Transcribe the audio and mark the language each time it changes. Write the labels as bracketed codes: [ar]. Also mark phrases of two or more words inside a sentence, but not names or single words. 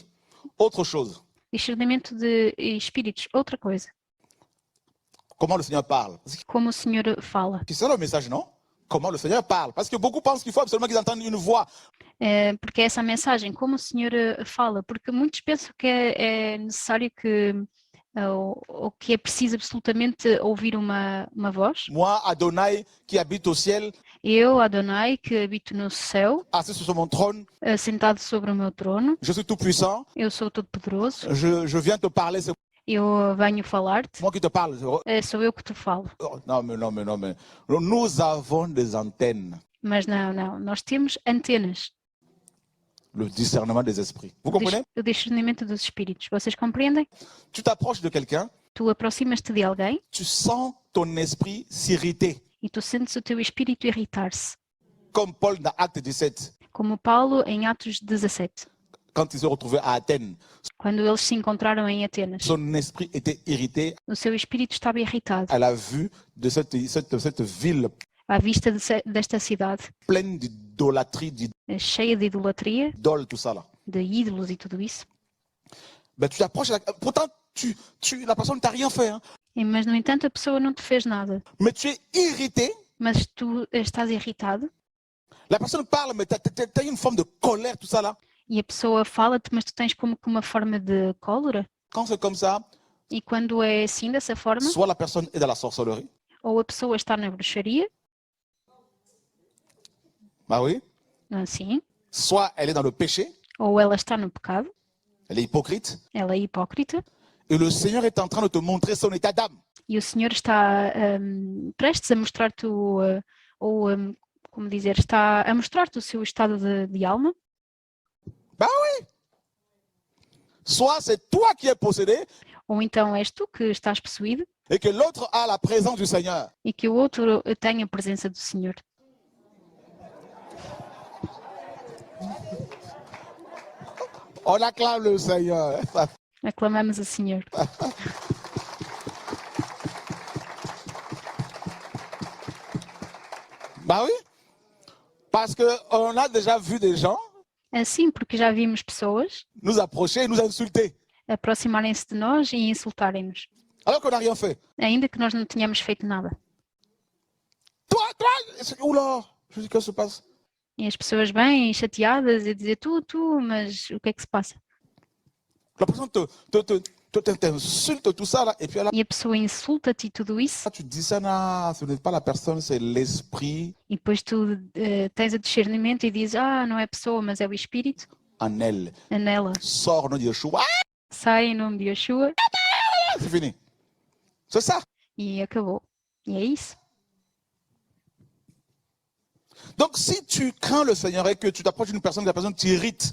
[fr] Autre chose. [pt] Discernimento de espíritos, outra coisa. [fr] Comment le Seigneur parle? [pt] Como o Senhor fala. [fr] C'est ça le message, non? Comment le Seigneur parle? Parce que beaucoup pensent qu'il faut absolument qu'ils entendent une voix. [pt] Porque é essa mensagem, como o Senhor fala, porque muitos pensam que é necessário que, ou que é preciso absolutamente ouvir uma voz. [fr] Moi, Adonai, qui habite au ciel, [pt] Eu, Adonai, que habito no céu, [fr] assis sur mon trône, [pt] sentado sobre o meu trono, [fr] je suis tout puissant, [pt] eu sou todo-poderoso, [fr] je viens te parler, c'est [pt] eu venho falar-te, [fr] moi qui te parle. [pt] sou eu que te falo. [fr] Non, mais. Nous avons des antennes. [pt] Mas não, nós temos antenas. [fr] Le discernement des esprits. Vous comprenez? [pt] O discernimento dos espíritos. Vocês compreendem? [fr] Tu t'approches de quelqu'un, [pt] Tu aproximas-te de alguém [fr] tu sens ton esprit s'irriter. [pt] e tu sentes o teu espírito irritar-se. [fr] Comme Paul dans Acte 17, [pt] Como Paulo em Atos 17, [fr] quand ils se retrouvaient à Athènes. [pt] quando eles se encontraram em Atenas. [fr] Son esprit était irrité [pt] O seu espírito estava irritado [fr] à la vue de cette ville [pt] à vista desta cidade [fr] pleine d'idolâtrie, [pt] cheia de idolatria, [fr] d'idoles, tout ça là. [pt] de ídolos e tudo isso. [fr] Ben, tu t'approches, pourtant la personne ne t'a rien fait, hein, [pt] Mas, no entanto, a pessoa não te fez nada. [fr] mais tu es irrité. [pt] Mas tu estás irritado [fr] La personne parle, mais tu as une forme de colère, tout ça là. [pt] e a pessoa fala-te, mas tu tens como que uma forma de cólera. [fr] Quand c'est comme ça, [pt] E quando é assim, dessa forma, [fr] soit la personne est dans la sorcellerie. [pt] ou a pessoa está na bruxaria, [fr] Bah oui. [pt] assim, [fr] Soit elle est dans le péché, [pt] ou ela está no pecado, [fr] elle est hypocrite. [pt] ela é hipócrita, [fr] Et le Seigneur est en train de te montrer son état d'âme. [pt] e o Senhor está prestes a mostrar-te como dizer, está a mostrar-te o seu estado de alma. [fr] Bah oui. Soit c'est toi qui es possédé [pt] Ou então és tu que estás possuído [fr] et que l'autre a la présence du Seigneur. [pt] e que o outro tem a presença do Senhor. [fr] On acclame le Seigneur. [pt] Aclamamos o Senhor. [fr] Bah oui. Parce qu'on a déjà vu des gens [pt] Assim, porque já vimos pessoas [fr] nous approcher et nous insulter. [pt] aproximarem-se de nós e insultarem-nos, [fr] Alors qu'on n'a rien fait. [pt] ainda que nós não tenhamos feito nada. [fr] Toi, oula, je dis, qu'est-ce qui se passe? [pt] E as pessoas bem chateadas e dizer tu, mas o que é que se passa? [fr] La personne t'insulte, tout ça, là, et puis là, [pt] E a pessoa insulta-te e tudo isso, [fr] tu dis ça, non, ce n'est pas la personne, c'est l'esprit [pt] e depois tu tens o discernimento e dizes, não é a pessoa, mas é o espírito [fr] en elle. [pt] nela. [fr] Sors au nom de Yeshua. [pt] Sai em nome de Yeshua [fr] C'est fini. C'est ça. [pt] e acabou. E é isso. [fr] Donc, si tu crains le Seigneur et que tu t'approches d'une personne, que la personne t'irrite,